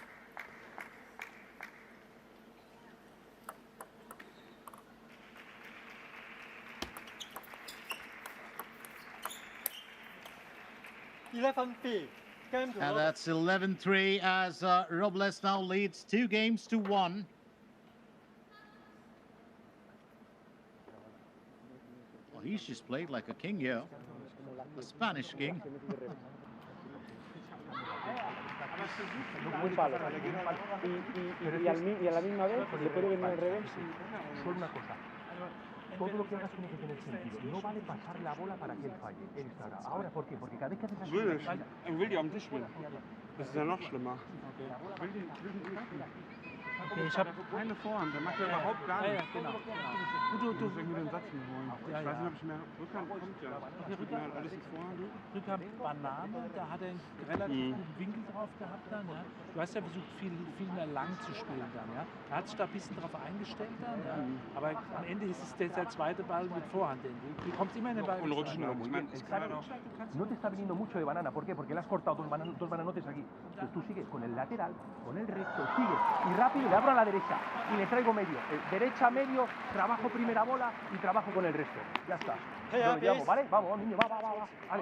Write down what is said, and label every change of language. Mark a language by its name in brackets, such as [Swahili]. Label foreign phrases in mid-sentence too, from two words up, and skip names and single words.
[English] And that's 11-3 as Robles now leads 2 games to 1. Well, he's just played like a king here. A Spanish king. [Spanish] Muy palo. Y a la misma vez le puede venir al revés. Solo una cosa. Todo lo que hagas tiene que tener sentido. No vale pasar la bola para que él falle. Él estará. Ahora, ¿por qué? Porque cada vez que haces así... [German] Will die am Tisch spielen. Das ist ja noch schlimmer. Okay, ich habe keine Vorhand, der macht ja überhaupt gar nichts. Ja, genau. Du musst irgendwie den Satz nicht holen. Ich weiß nicht, ob ich mehr Rückhand kommt, ja. Ich mir halt alles in Vorhand. Rückhand Banane, da hat er einen relativ guten Winkel drauf gehabt dann, ja. Du hast ja versucht, viel mehr lang zu spielen dann, ja. Er hat sich da ein bisschen drauf eingestellt dann, ja. Aber am Ende ist es der zweite Ball mit Vorhand. Du kommst immer in den Ball. Und rutschen auch. Ich meine, ich kann halt auch... [Spanish] No te está viniendo mucho de banana. ¿Por qué? Porque le has cortado dos bananotes aquí. Entonces tú sigues con el lateral, con el recto, sigues y rápido le abro a la derecha y le traigo medio. Derecha, medio, trabajo primera bola y trabajo con el resto. Ya está. Lo llamo, ¿vale? Vamos, niño, va. Dale.